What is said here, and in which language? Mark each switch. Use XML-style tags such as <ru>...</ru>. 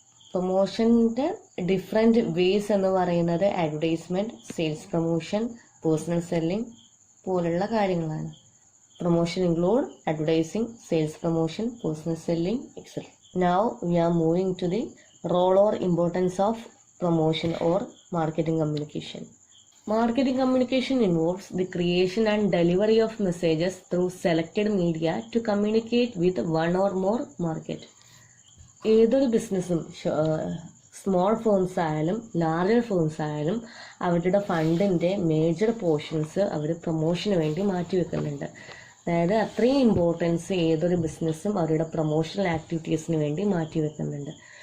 <ml>പ്രൊമോഷൻ്റെ different ways എന്ന് പറയുന്നത് advertisement, sales promotion, personal selling പോലുള്ള കാര്യങ്ങളാണ്.</ml> <en>Promotion include advertising, sales promotion, personal selling, etcetera. Now we are moving to the role or importance of promotion or marketing communication. Marketing communication involves the creation and delivery of messages through selected media to communicate with one or more market.</en> <ml>ഏതൊരു ബിസിനസ്സും small firms ആയാലും larger firms ആയാലും അവരുടെ ഫണ്ടിൻ്റെ major portions അവർ പ്രൊമോഷന് വേണ്ടി മാറ്റിവെക്കുന്നുണ്ട്. അതായത് അത്രയും importance ഏതൊരു ബിസിനസ്സും അവരുടെ പ്രൊമോഷണൽ ആക്ടിവിറ്റീസിന് വേണ്ടി മാറ്റിവെക്കുന്നുണ്ട്.</ml>